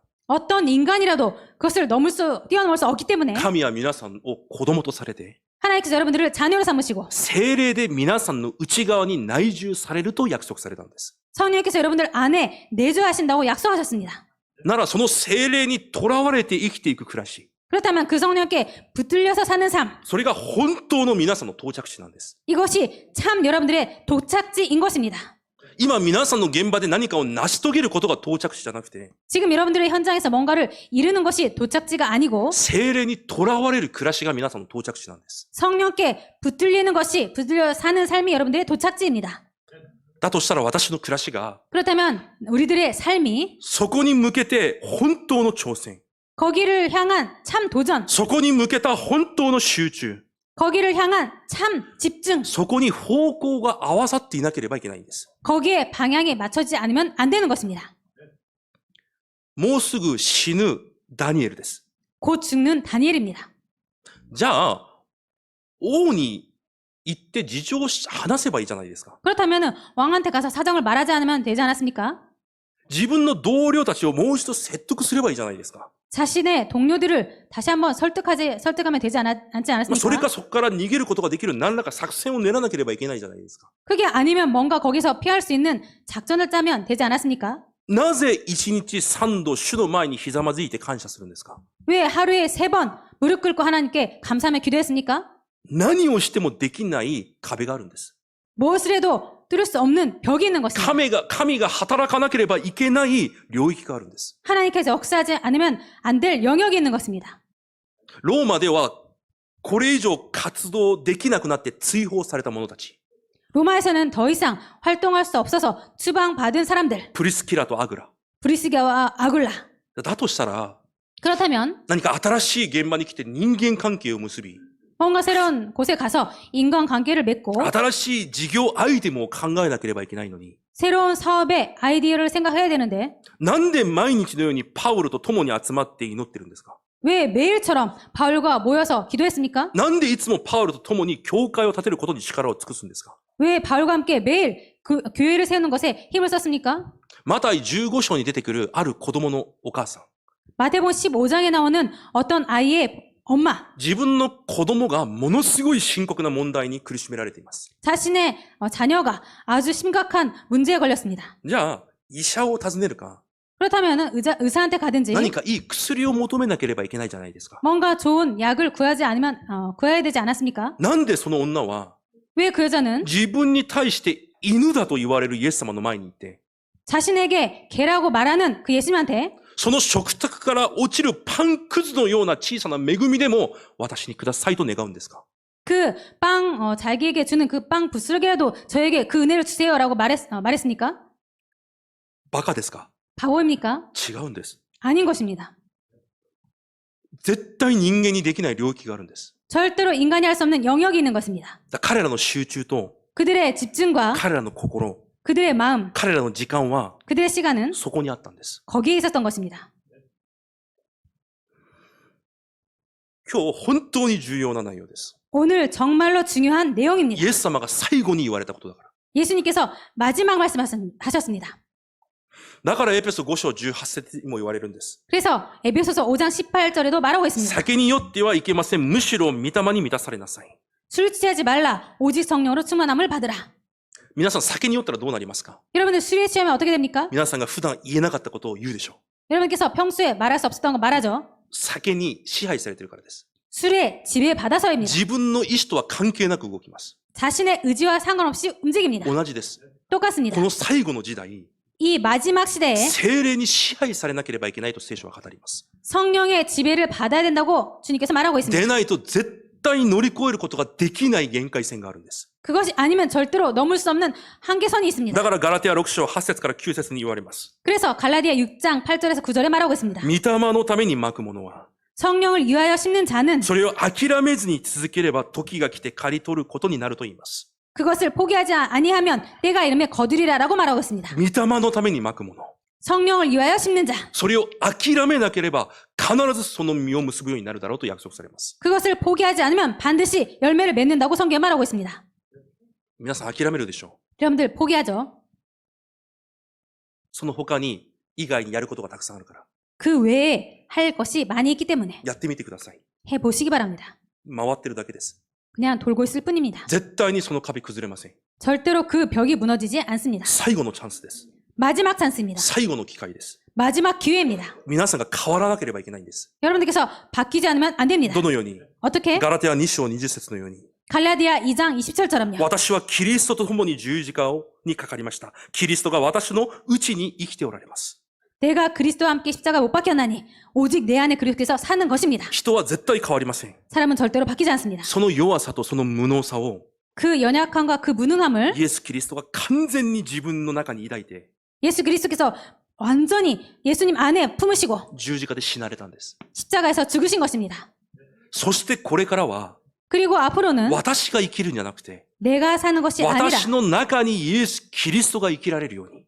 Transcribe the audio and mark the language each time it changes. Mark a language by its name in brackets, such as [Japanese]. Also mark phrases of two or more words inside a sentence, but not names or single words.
[Korean] 어떤 인간이라도 그것을 뛰어넘을 수 없기 때문에 [Japanese] 神は皆さんを子供とされて、 [Korean] 하나님께서 여러분들을 자녀로 삼으시고 [Japanese] 聖霊で皆さんの内側に内住されると約束されたんです。 [Korean] 성령께서 여러분들 안에 내주하신다고 약속하셨습니다. [Japanese] ならその聖霊にとらわれて生きていく暮らし、 [Korean] 그렇다면 그 성령께 붙들려서 사는 삶, [Japanese] それが本当の皆さんの到着地なんです。 [Korean] 이것이 참 여러분들의 도착지인 것입니다. [Japanese] 今皆さんの現場で何かを成し遂げることが到着地じゃなくて、 [Korean] 지금 여러분들의 현장에서 뭔가를 이루는 것이 도착지가 아니고 [Japanese] 精霊にとらわれる暮らしが皆さんの到着地なんです。 [Korean] 성령께 붙들리는 것이 붙들려 사는 삶이 여러분들의 도착지입니다. [Japanese] だとしたら私の暮らしが [Korean] 그렇다면 우리들의 삶이 [Japanese] そこに向けて本当の挑戦、 [Korean] 거기를 향한 참 도전, [Japanese] そこに向けた本当の集中、 [Korean] 거기를 향한 참 집중, [Japanese] そこに方向が合わさっていなければいけないんです。 [Korean] 거기에 방향이 맞춰지지 않으면 안 되는 것입니다. [Japanese] もうすぐ死ぬダニエルです。 [Korean] 곧 죽는 다니엘입니다. [Japanese] じゃあ、王に行って事情を話せばいいじゃないですか。 [Korean] 그렇다면 왕한테 가서 사정을 말하지 않으면 되지 않았습니까? [Japanese] 自分の同僚たちをもう一度説得すればいいじゃないですか。 [Korean] 자신의 동료들을 다시 한번 설득하면 되지 않지 [Japanese] それか [Korean] 않았습니까? [Japanese] そこから逃げることができる何らか作戦を練らなければいけないじゃないですか。 [Korean] 그게 아니면 뭔가 거기서 피할 수 있는 작전을 짜면 되지 않았습니까? [Japanese] なぜ一日三度主の前にひざまずいて感謝するんですか？ [Korean] 왜 하루에 3번 무릎 꿇고 하나님께 감사하며 기도했습니까? [Japanese] 何をしてもできない壁があるんです。 [Korean] 무엇을 해도 뚫을 수 없는 벽이 있는 것입니다. [Japanese] 神が働かなければいけない領域があるんです。 [Korean] 하나님께서 역사하지 않으면 안 될 영역이 있는 것입니다. [Japanese] ローマではこれ以上活動できなくなって追放された者たち。 [Korean] 로마에서는 더 이상 활동할 수 없어서 추방받은 사람들, [Japanese] プリスキラとアグラ。 [Korean] 브리스게와 아굴라. [Japanese] だとしたら、 [Korean] 그렇다면 [Japanese] 何か新しい現場に来て人間関係を結び、 [Korean] 뭔가 새로운 곳에 가서 인간관계를 맺고 [Japanese] 新しい事業アイテムを考えなければいけないのに、 [Korean] 새로운 사업의 아이디어를 생각해야 되는데 [Japanese] なんで毎日のようにパウロと共に集まって祈ってるんですか？ [Korean] 왜 매일처럼 바울과 모여서 기도했습니까? [Japanese] なんでいつもパウロと共に教会を建てることに力を尽くすんですか？ [Korean] 왜 바울과 함께 매일 그 교회를 세우는 것에 힘을 썼습니까? [Japanese] マタイ15章に出てくるある子供のお母さん。 [Korean] 마태복음 15장에 나오는 어떤 아이의 엄마, [Japanese] 自分の子供がものすごい深刻な問題に苦しめられています。 [Korean] 자신의 자녀가 아주 심각한 문제에 걸렸습니다. [Japanese] じゃあ、医者を訪ねるか、 [Korean] 그렇다면 의사한테 가든지 [Japanese] 何かいい薬を求めなければいけないじゃないですか。 [Korean] 뭔가 좋은 약을 구해야 되지 않았습니까? [Japanese] なんでその女は [Korean] 왜 그 여자는 [Japanese] 自分に対して犬だと言われるイエス様の前に行って、 [Korean] 자신에게 개라고 말하는 그 예수님한테 [Japanese] その食卓から落ちるパンくずのような小さな恵みでも私にくださいと願うんですか？ [Korean] 그 자기에게 주는 그 빵 부스러기라도 저에게 그 은혜를 주세요라고 말했습니까? [Japanese] バカですか？ [Korean] 바보입니까? [Japanese] 違うんです。 [Korean] 아닌 것입니다. [Japanese] 絶対人間にできない領域があるんです。 [Korean] 절대로 인간이 할 수 없는 영역이 있는 것입니다. [Japanese] 彼らの集中と [Korean] 그들의 집중과 [Japanese] 彼らの心、 [Korean] 그들의 마음, [Japanese] 彼らの時間は [Korean] 그들의 시간은 [Japanese] そこにあったんです。 [Korean] 거기에 있었던 것입니다. [Japanese] 今日本当に重要な内容です。 [Korean] 오늘 정말로 중요한 [Japanese] イ [Korean] 내용입니다. [Japanese] エス様が最後に言われたことだから。 [Korean] 예수님께서 마지막 말씀하셨습니다. [Japanese] だからエペソ5章18節にも言われるんです。 [Korean] 그래서 에베소서 5장 18절에도 말하고 있습니다. [Japanese] 酒によってはいけません。むしろ御霊に満たされなさい。 [Korean] 술 취하지 말라. 오직 성령으로 충만함을 받으라. [Japanese] 皆さん酒に酔ったらどうなりますか？ [Korean] 여러분들 술에 취하면 어떻게 됩니까? [Japanese] 皆さんが普段言えなかったことを言うでしょう。 [Korean] 여러분께서 평소에 말할 수 없었던 거 말하죠. [Japanese] 酒に支配されているからです。 [Korean] 술에 지배받아서입니다. [Japanese] 自分の意思とは関係なく動きます。 [Korean] 자신의 의지와 상관없이 움직입니다. [Japanese] 同じです。 [Korean] 똑같습니다. [Japanese] この最後の時代、 [Korean] 이 마지막 시대에 [Japanese] 聖霊に支配されなければいけないと聖書は語ります。 [Korean] 성령의 지배를 받아야 된다고 주님께서 말하고 있습니다. [Japanese] でないと絶対乗り越えることができない限界線があるんです。 [Korean] 그것이 아니면 절대로 넘을 수 없는 한계선이 있습니다. [Japanese] だからガラテヤ6章8節から9節に言われます。 [Korean] 그래서 갈라디아 6장 8절에서 9절에 말하고 있습니다. [Japanese] 御霊のためにまくものは、 [Korean] 성령을 위하여 심는 자는 [Japanese] それを諦めずに続ければ時が来て刈り取ることになると言います。 [Korean] 그것을 포기하지 아니하면 때가 이르면 거두리라라고 말하고 있습니다. [Japanese] 御霊のためにまくもの。 [Korean] 성령을 위하여 심는 자. [Japanese] それを諦めなければ必ずその実を結ぶようになるだろうと約束されます。 [Korean] 그것을 포기하지 않으면 반드시 열매를 맺는다고 성경에 말하고 있습니다. [Japanese] 皆さん諦めるでしょう。 [Korean] 여러분들 포기하죠. [Japanese] その他に以外にやることがたくさんあるから。 [Korean] 그 외에 할 것이 많이 있기 때문에 [Japanese] やってみてください。 [Korean] 해보시기 바랍니다. [Japanese] 回ってるだけです。 [Korean] 그냥 돌고 있을 뿐입니다. [Japanese] 絶対にその壁崩れません。 [Korean] 절대로 그 벽이 무너지지 않습니다. [Japanese] 最後のチャンスです。 [Korean] 마지막 찬스입니다. [Japanese] 最後の機会です。 [Korean] 마지막 기회입니다. [Japanese] 皆さんが変わらなければいけないんです。 [Korean] 여러분들께서 바뀌지 않으면 안 됩니다. [Japanese] どのように [Korean] 어떻게? [Japanese] ガラテヤ2章20節のように。 [Korean] 갈라디아 2장 27절은요. [Japanese] 私はキリストと共に十字架にかかりました。キリストが私のうちに生きておられます。 [Korean] 내가 그리스도와 함께 십자가 못 박혔나니 오직 내 안에 그리스도께서 사는 것입니다. [Japanese] 人は絶対変わりません。 [Korean] 사람은 절대로 바뀌지 않습니다. [Japanese] その弱さとその無能さを [Korean] 그 연약함과 그 무능함을 [Japanese] イエス・キリストが完全に自分の中に抱いて [Korean] 예수 그리스도께서 완전히 예수님 안에 품으시고 [Japanese] 十字架で死なれたんです。 [Korean] 십자가에서 죽으신 것입니다. [Japanese] そしてこれからは [Korean] 그리고 앞으로는 [Japanese] 私が生きるんじゃなくて [Korean] 내가 사는 것이 아니라 [Japanese] 私の中にイエス・キリストが生きられるように